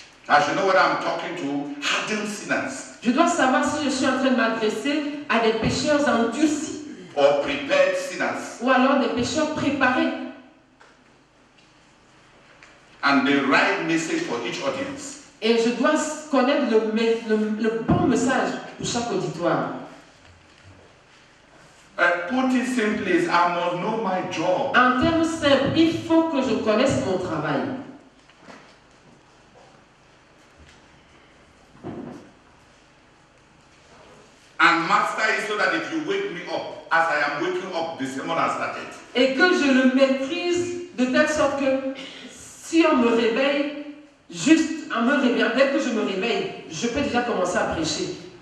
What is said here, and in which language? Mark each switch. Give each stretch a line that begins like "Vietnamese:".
English: I should know whether I'm talking to hardened sinners
French: Je dois savoir si je suis en train de m'adresser à des pécheurs endurcis
English: or prepared sinners.
French: ou alors des pécheurs préparés.
English: And the right message for each audience.
French: Et je dois connaître le bon message pour chaque auditoire.
English: Put it simply, is I must know my job.
French: En termes simples, il faut que je connaisse mon travail.
English: And master it so that if you wake me up, as I am waking up, the sermon has started.
French: Et que je le maîtrise de telle sorte que si on me réveille, juste en me réveillant, dès que je me réveille, je peux déjà commencer à prêcher.